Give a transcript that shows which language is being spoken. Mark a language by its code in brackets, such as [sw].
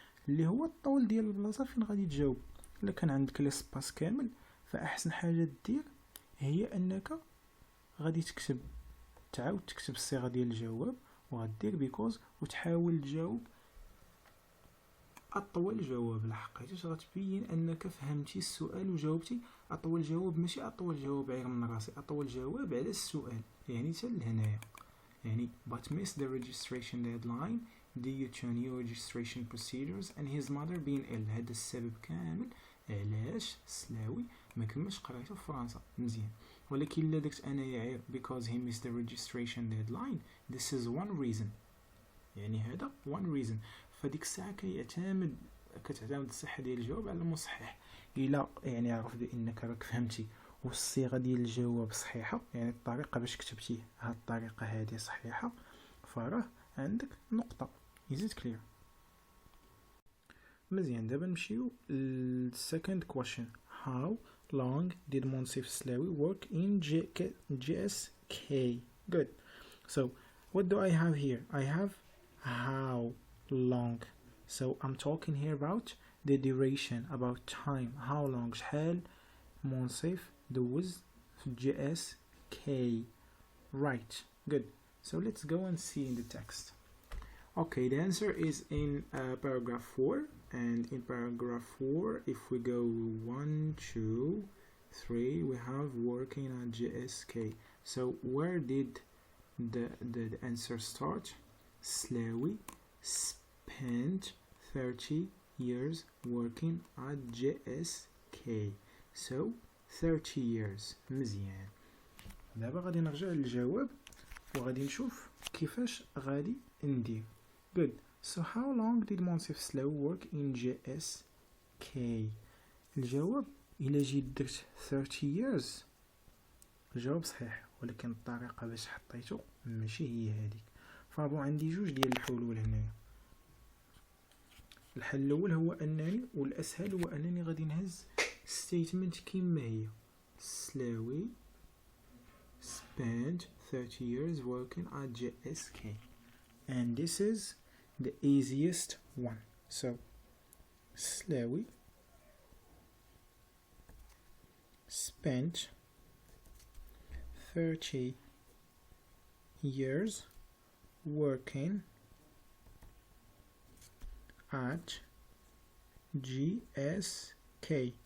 [ar] اللي هو الطول ديال البلاصه فين غادي تجاوب. الا كان عندك ليسباس كامل فاحسن حاجه دير هي انك غادي تعاود تكتب الصيغه ديال الجواب، وغدير بيكوز وتحاول تجاوب اطول جواب. لحقيتاش غتبين انك فهمتي السؤال وجاوبتي اطول جواب، ماشي اطول جواب عير من راسي، اطول جواب على السؤال. يعني حتى لهنايا يعني [en] but missed the registration deadline due to new registration procedures and his mother being ill. [ar] هذا السبب كامل علاش سلاوي ما كملش قرايته في فرنسا مزيان. ولكن الا درت انايا عير [en] because he missed the registration deadline this is one reason، [ar] يعني هذا [en] one reason. [ar] فديك الساعه كتعتمد الصحه ديال الجواب على المصحح. الا يعني عرف بانك راك فهمتي والصيغه ديال الجواب صحيحه، يعني الطريقه باش كتبتيه هاد الطريقه هذه صحيحه، فراه عندك نقطه. [en] is it clear؟ مزيان. [ar] دابا نمشيو للسكند question. [en] how long did Moncef Slaoui work in GSK? good. so what do I have here? I have how long. so I'm talking here about the duration, about time. [ar] how long شحال منصف دوز في GSK. [en] right. good. so let's go and see in the text. okay, the answer is in paragraph 4, and in paragraph 4 if we go 1 2 3 we have working at GSK. so where did the answer start? Slawi spent 30 years working at GSK. so 30 years. مزيان. [ar] دابا غادي نرجع للجواب وغادي نشوف كيفاش غادي ندير. [en] good. so how long did Moncef Slaoui work in GSK؟ [ar] الجواب إلا جيت درت 30 years الجواب صحيح، ولكن الطريقة باش حطيتو ماشي هي هذيك. فابو عندي جوج ديال الحلول هنايا. الحل الاول هو انني، والاسهل هو انني غادي نهز statement كيما هي. [en] Slaoui spent 30 years working at GSK, and this is the easiest one. so Slaoui spent 30 years working at GSK.